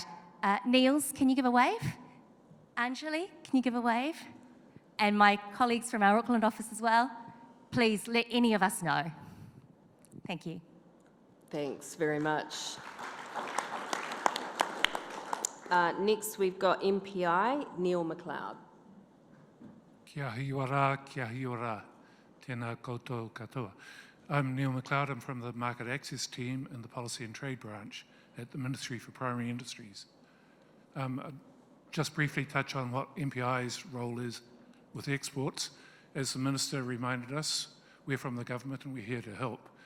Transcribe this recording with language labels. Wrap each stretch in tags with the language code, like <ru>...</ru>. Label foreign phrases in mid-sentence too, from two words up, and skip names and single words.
<en>Niels, can you give a wave? Anjali, can you give a wave? And my colleagues from our Auckland office as well. Please let any of us know. Thank you. Thanks very much. Next, we've got MPI, Neil McLeod.</en> <mi>Kia hi ora, tēnā koutou katoa.</mi> <en>I'm Neil McLeod. I'm from the Market Access team in the Policy and Trade branch at the Ministry for Primary Industries. Just briefly touch on what MPI's role is with exports. As the Minister reminded us, we're from the government and we're here to help.</en>